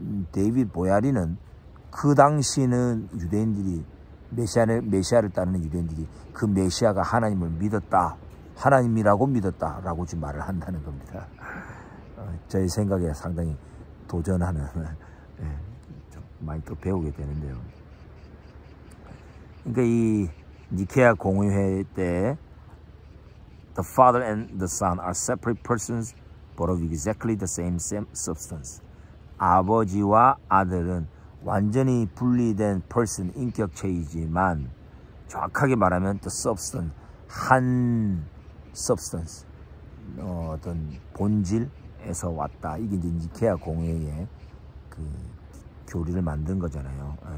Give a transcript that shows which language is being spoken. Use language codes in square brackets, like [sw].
[ko] 데이빗 보야리는 그 당시는 유대인들이 메시아를 따르는 유대인들이 그 메시아가 하나님을 믿었다, 하나님이라고 믿었다 라고 지금 말을 한다는 겁니다. 저희 생각에 상당히 도전하는, 좀 많이 또 배우게 되는데요. 그러니까 이 니케아 공의회 때 [en] The Father and the Son are separate persons but of exactly the same substance. [ko] 아버지와 아들은 완전히 분리된 person, 인격체이지만 정확하게 말하면 the substance, 한 substance, 어떤 본질에서 왔다. 이게 이제 니케아 공회의 그 교리를 만든 거잖아요.